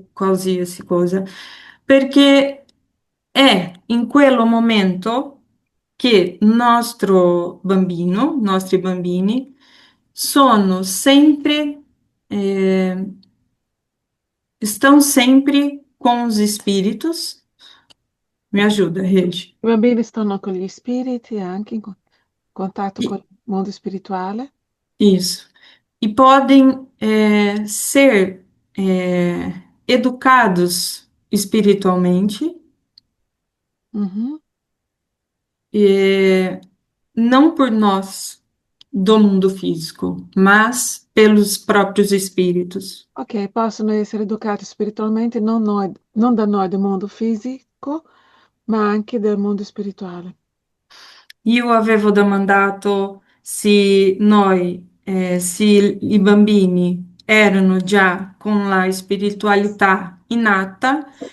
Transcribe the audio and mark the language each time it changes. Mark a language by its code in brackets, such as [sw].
[it] qualsiasi cosa, perché è in quel momento che il nostro bambino, i nostri bambini, sono sempre, [pt] estão sempre com os espíritos. Me ajuda, Regi. [it] I bambini stanno con gli spiriti anche contatto con I- il mondo spirituale. [pt] Isso. E podem ser educados espiritualmente, Mhm. eh, não por nós do mundo físico, mas pelos próprios espíritos. [it] Ok, possono essere educati spiritualmente non da noi del mondo fisico, ma anche del mondo spirituale. Io avevo domandato se noi, se i bambini erano già con la spiritualità innata